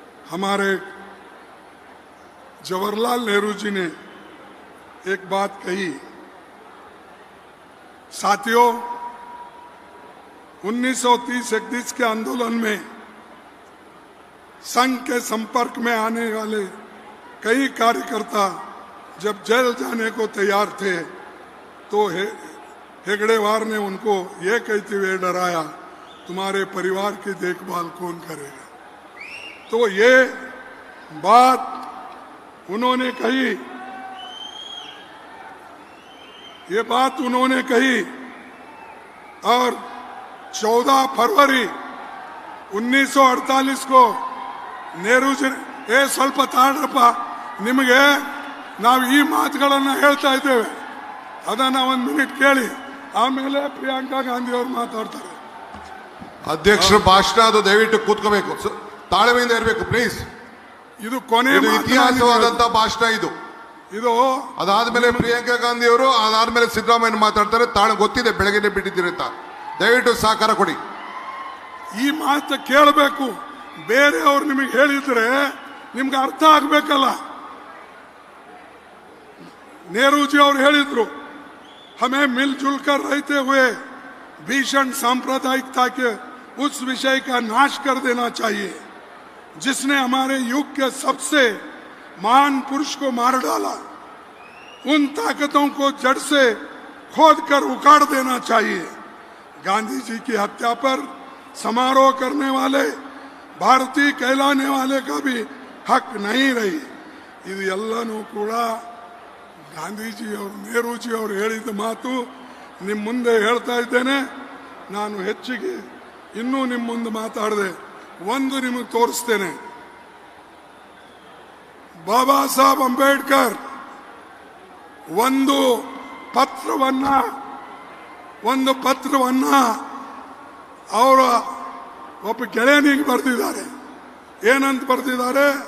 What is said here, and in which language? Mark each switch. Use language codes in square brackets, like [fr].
[hi] हमारे जवाहरलाल नेहरू जी ने एक बात कही, साथियों 1930-31 के आंदोलन में संघ के संपर्क में आने वाले कई कार्यकर्ता जब जेल जाने को तैयार थे तो हेगड़ेवार ने उनको ये कहते हुए डराया, तुम्हारे परिवार की देखभाल कौन करेगा। तो ये बात उन्होंने कही, ये बात उन्होंने कही और 14 फरवरी 1948 को नेहरू जी [kn] ಸ್ವಲ್ಪ ತಾಳ್ರಪ್ಪ, ನಿಮಗೆ ನಾವು ಈ ಮಾತುಗಳನ್ನು ಹೇಳ್ತಾ ಇದ್ದೇವೆ, ಅದನ್ನ ಒಂದು ಮಿನಿಟ್ ಕೇಳಿ, ಆಮೇಲೆ ಪ್ರಿಯಾಂಕಾ ಗಾಂಧಿ ಅವರು ಮಾತಾಡ್ತಾರೆ. ಅಧ್ಯಕ್ಷರ ಭಾಷಣ ಅದು ದಯವಿಟ್ಟು ಕೂತ್ಕೋಬೇಕು, ತಾಳ್ಮೆಯಿಂದ ಇರಬೇಕು ಪ್ಲೀಸ್. ಇದು ಕೊನೆ ಇತಿಹಾಸವಾದಂತ ಭಾಷಣ ಇದು. ಅದಾದ್ಮೇಲೆ ಪ್ರಿಯಾಂಕಾ ಗಾಂಧಿ ಅವರು, ಅದಾದ್ಮೇಲೆ ಸಿದ್ದರಾಮಯ್ಯ ಮಾತಾಡ್ತಾರೆ. ಗೊತ್ತಿದೆ ಬೆಳಗ್ಗೆ ಬಿಟ್ಟಿದ್ದೀರಿ ಅಂತ, ದಯವಿಟ್ಟು ಸಹಕಾರ ಕೊಡಿ. ಈ ಮಾತು ಕೇಳಬೇಕು, ಬೇರೆಯವರು ನಿಮಗೆ ಹೇಳಿದ್ರೆ ನಿಮ್ಗೆ ಅರ್ಥ ಆಗ್ಬೇಕಲ್ಲ. [hi] नेहरू जी और [kn] ಹೇಳಿದ್ರು, [hi] हमें मिलजुल कर रहते हुए भीषण सांप्रदायिकता के उस विषय का नाश कर देना चाहिए जिसने हमारे युग के सबसे महान पुरुष को मार डाला। उन ताकतों को जड़ से खोद कर उखाड़ देना चाहिए। गांधी जी की हत्या पर समारोह करने वाले, भारतीय कहलाने वाले का भी हक नहीं रही। [kn] ಇದೆಲ್ಲನೂ ಕೂಡ ಗಾಂಧೀಜಿ ಅವರು, ನೆಹರೂಜಿ ಅವರು ಹೇಳಿದ ಮಾತು ನಿಮ್ಮ ಮುಂದೆ ಹೇಳ್ತಾ ಇದ್ದೇನೆ. ನಾನು ಹೆಚ್ಚಿಗೆ ಇನ್ನೂ ನಿಮ್ಮ ಮುಂದೆ ಮಾತಾಡದೆ ಒಂದು ನಿಮಗೆ ತೋರಿಸ್ತೇನೆ. ಬಾಬಾ ಸಾಹೇಬ್ ಅಂಬೇಡ್ಕರ್ ಒಂದು ಪತ್ರವನ್ನ ಅವರ ಒಬ್ಬ ಗೆಳೆಯನಿಗೆ ಬರೆದಿದ್ದಾರೆ. ಏನಂತ ಬರೆದಿದ್ದಾರೆ?